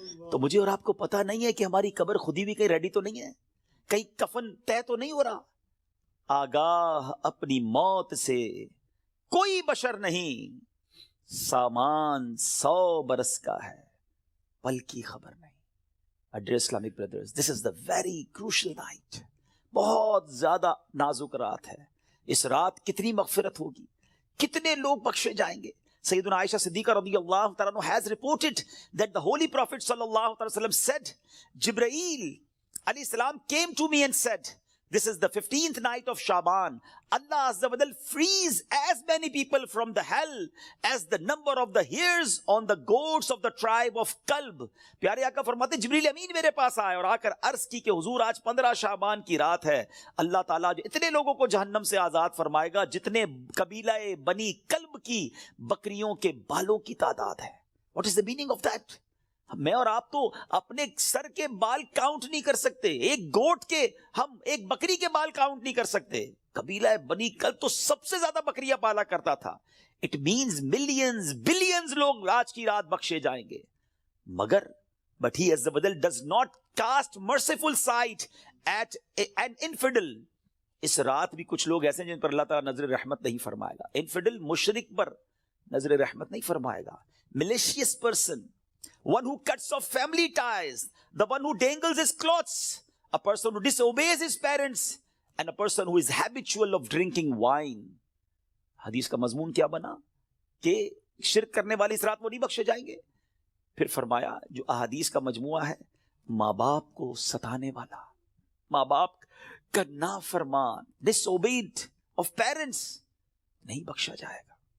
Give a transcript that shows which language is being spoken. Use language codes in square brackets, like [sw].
[ur] تو مجھے اور آپ کو پتا نہیں ہے کہ ہماری قبر خودی بھی کہیں ریڈی تو نہیں ہے، کہیں کفن طے تو نہیں ہو رہا. آگاہ اپنی موت سے کوئی بشر نہیں، سامان 100 برس کا ہے بلکہ خبر نہیں. [en] Dear Islamic brothers, this is the very crucial night. [ur] بہت زیادہ نازک رات ہے. اس رات کتنی مغفرت ہوگی، کتنے لوگ بخشے جائیں گے. [en] سیدنا عائشہ صدیقہ رضی اللہ تعالیٰ عنہ has reported that the Holy Prophet sallallahu alaihi wasallam said, Jibreel alayhi salam came to me and said, this is the 15th night of Shaban. Allah Azza wa Jal frees as many people from the hell as the number of the hairs on the goats of the tribe of Kalb. [ur] پیارے آقا فرماتے جبریل امین میرے پاس آئے اور آ کر عرض کی کہ حضور آج 15 شعبان کی رات ہے، اللہ تعالیٰ جو اتنے لوگوں کو جہنم سے آزاد فرمائے گا جتنے قبیلہ بنی کلب کی بکریوں کے بالوں کی تعداد ہے. [en] What is the meaning of that? [ur] میں اور آپ تو اپنے سر کے بال کاؤنٹ نہیں کر سکتے، ایک گوٹ کے، ہم ایک بکری کے بال کاؤنٹ نہیں کر سکتے. قبیلہ بنی کلب تو سب سے زیادہ بکریاں پالا کرتا تھا. [en] it means millions billions [ur] لوگ آج کی رات بخشے جائیں گے. مگر [en] but he Azza wa Jal does not cast merciful sight at an infidel. [ur] اس رات بھی کچھ لوگ ایسے ہیں جن پر اللہ تعالیٰ نظر رحمت نہیں فرمائے گا. انفیڈل مشرک پر نظر رحمت نہیں فرمائے گا. [en] malicious person, one who cuts off family ties, the one who dangles his clothes, a person who disobeys his parents, and a person who is habitual of drinking wine. [ur] حدیث کا مضمون کیا بنا کہ شرک کرنے والے اس رات وہ نہیں بخشے جائیں گے. پھر فرمایا جو احادیث کا مجموعہ ہے، ماں باپ کو ستانے والا، ماں باپ کا نافرمان، [en] disobeyed of parents، [ur] نہیں بخشا جائے گا.